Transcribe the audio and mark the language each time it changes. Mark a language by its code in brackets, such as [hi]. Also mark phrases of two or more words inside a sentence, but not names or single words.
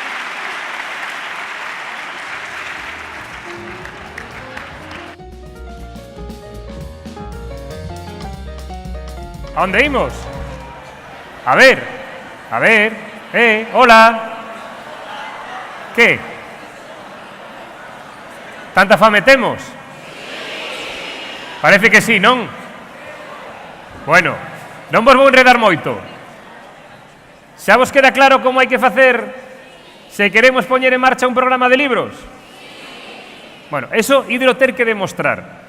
[es] ¿A dónde íbamos? A ver, hola. [gl] ¿Qué? Tanta fame temos? Parece que sí, non? Bueno, non vos vou enredar moito. Xa vos queda claro como hai que facer Se queremos poñer en marcha un programa de libros? Bueno, eso ídelo ter que demostrar.